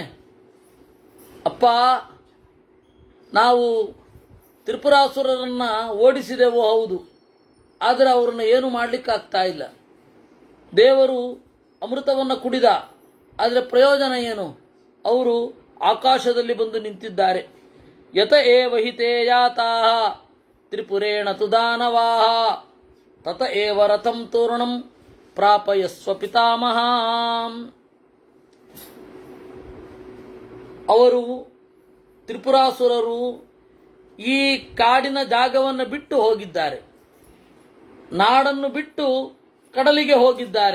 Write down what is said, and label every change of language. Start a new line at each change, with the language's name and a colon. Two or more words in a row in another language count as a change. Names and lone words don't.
Kannada: ಅಪ್ಪ, ನಾವು ತ್ರಿಪುರಾಸುರರನ್ನ ಓಡಿಸಿದೆವೋ ಹೌದು, ಆದರೆ ಅವರನ್ನು ಏನು ಮಾಡಲಿಕ್ಕಾಗ್ತಾ ಇಲ್ಲ. ದೇವರು ಅಮೃತವನ್ನು ಕುಡಿದ, ಆದರೆ ಪ್ರಯೋಜನ ಏನು? ಅವರು ಆಕಾಶದಲ್ಲಿ ಬಂದು ನಿಂತಿದ್ದಾರೆ.
Sanskrit: ಯತ ಏವ ಹಿತೇ ಯಾತಾಃ ತ್ರಿಪುರೇಣ ತು ದಾನವಾಃ ತತ ಏವ ರಥಂ ತೋರಣಂ ಪ್ರಾಪಯಸ್ವ ಪಿತಾಮಹ.
Kannada: ಅವರು ತ್ರಿಪುರಾಸುರರು ಈ ಕಾಡಿನ ಜಾಗವನ್ನು ಬಿಟ್ಟು ಹೋಗಿದ್ದಾರೆ, ನಾಡನ್ನು ಬಿಟ್ಟು ಕಡಲಿಗೆ ಹೋಗಿದ್ದಾರೆ.